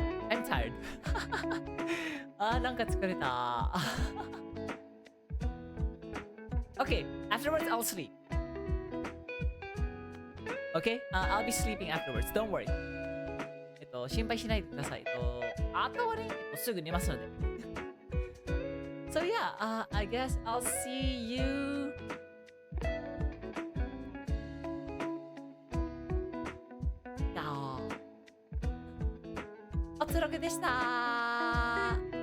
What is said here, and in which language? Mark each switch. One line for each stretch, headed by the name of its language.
English: I'm tired. なんか疲れた。 Okay, afterwards I'll sleep. Okay? I'll be sleeping afterwards. Don't worry.
Japanese: 心配しないでください。あとはね、すぐ寝ますので。
English: So yeah, I guess I'll see you.
Japanese: おつろくでした。